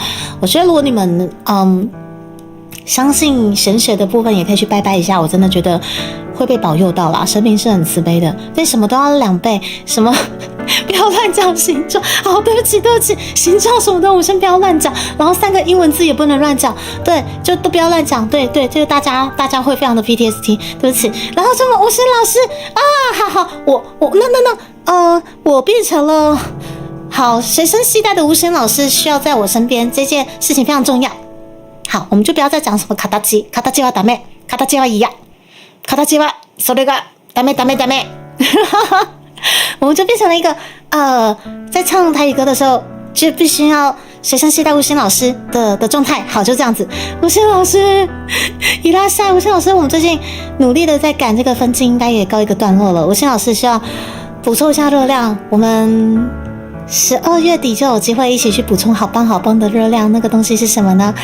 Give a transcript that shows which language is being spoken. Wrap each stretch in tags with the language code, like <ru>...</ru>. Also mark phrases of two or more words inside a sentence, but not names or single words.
<zh>我觉得如果你们相信神学的部分也可以去拜拜一下，我真的觉得会被保佑到啦，神明是很慈悲的，对，什么都要2倍，什么不要乱讲形状，好，对不起，形状什么的我先不要乱讲，然后3个英文字也不能乱讲，对，就都不要乱讲，对，这个大家会非常的 PTSD， 对不起。然后什么5000老师啊，好，我我变成了好随身携带的5000老师，需要在我身边，这件事情非常重要。好，我们就不要再讲什么</zh> <ja>形はダメ、形は嫌、形はそれがダメ</ja> <zh>我们就变成了一个在唱台语歌的时候就必须要随身携带5000老师的状态。好，就这样子。5000老师伊拉塞，5000老师，我们最近努力的在赶这个分镜，应该也告一个段落了。5000老师需要补充一下热量，我们12月底就有机会一起去补充好棒的热量，那个东西是什么呢？</zh>